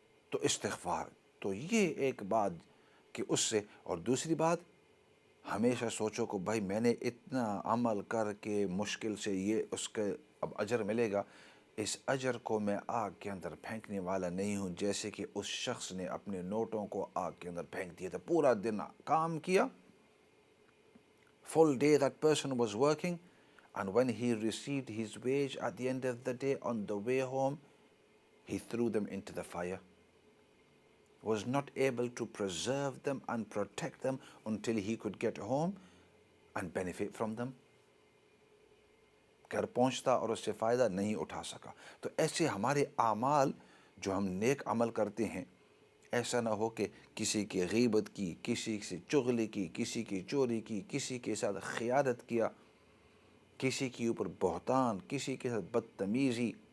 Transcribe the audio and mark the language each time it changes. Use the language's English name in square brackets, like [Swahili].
[Urdu] تو استغفار، تو یہ ایک بات کہ اس سے، اور دوسری بات ہمیشہ سوچو کہ بھائی میں نے اتنا عمل کر کے مشکل سے یہ اس کا اب اجر ملے گا، اس اجر کو میں آگ کے اندر پھینکنے والا نہیں ہوں، جیسے کہ اس شخص نے اپنے نوٹوں کو آگ کے اندر پھینک دیا تھا۔ پورا دن کام کیا، [English] full day that person was working, and when he received his wage at the end of the day, on the way home, he threw them into the fire. Was not able to preserve them and protect them until he could get home and benefit from them. [Urdu] گھر پہنچتا اور اس سے فائدہ نہیں اٹھا سکا۔ تو ایسے ہمارے اعمال جو ہم نیک عمل کرتے ہیں، ایسا نہ ہو کہ کسی کی غیبت کی، کسی سے چغلی کی، کسی کی چوری کی، کسی کے ساتھ خیانت کیا، کسی کے اوپر بہتان، کسی کے ساتھ بدتمیزی،